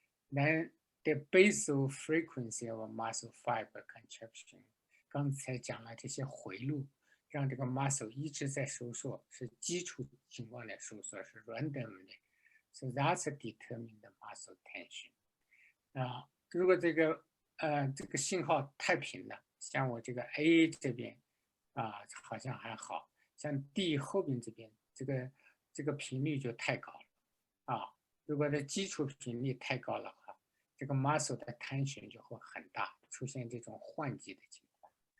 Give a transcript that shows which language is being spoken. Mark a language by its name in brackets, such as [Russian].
[English] Then the basal frequency of muscle fiber contraction. [Chinese] 刚才讲了这些回路，让这个 muscle 一直在收缩，是基础情况的收缩，是 random 的。 [English] So that's determine the muscle tension. [Chinese] 如果这个信号太平了，像我这个 A 这边好像还好，像 D 后边这边这个频率就太高了如果这基础频率太高了这个 muscle 的 tension 就会很大，出现这种换季的情况。